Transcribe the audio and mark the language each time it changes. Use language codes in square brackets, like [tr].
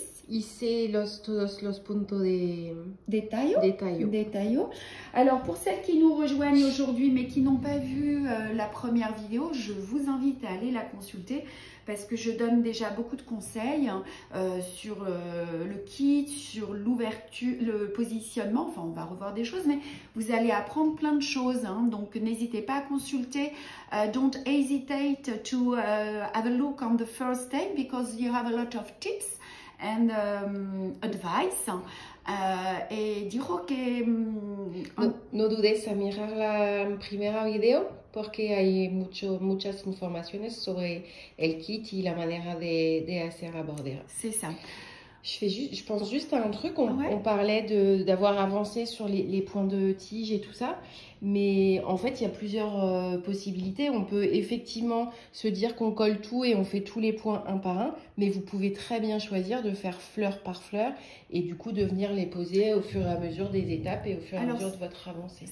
[es] hice todos los puntos de tallo. [fr] Alors pour celles qui nous rejoignent aujourd'hui mais qui n'ont pas vu la première vidéo, je vous invite à aller la consulter parce que je donne déjà beaucoup de conseils sur le kit, sur l'ouverture, le positionnement. Enfin, on va revoir des choses, mais vous allez apprendre plein de choses. Donc, n'hésitez pas à consulter. [en] Don't hesitate to have a look on the first tape because you have a lot of tips and advice. [es] Y digo que no dudes a mirar la primera video porque hay muchas informaciones sobre el kit y la manera de hacer la bordera. [fr] C'est ça. Je pense juste à un truc, on parlait d'avoir avancé sur les points de tige et tout ça, mais en fait il y a plusieurs possibilités. On peut effectivement se dire qu'on colle tout et on fait tous les points un par un, mais vous pouvez très bien choisir de faire fleur par fleur et du coup de venir les poser au fur et à mesure des étapes et au fur et à mesure de votre avancée.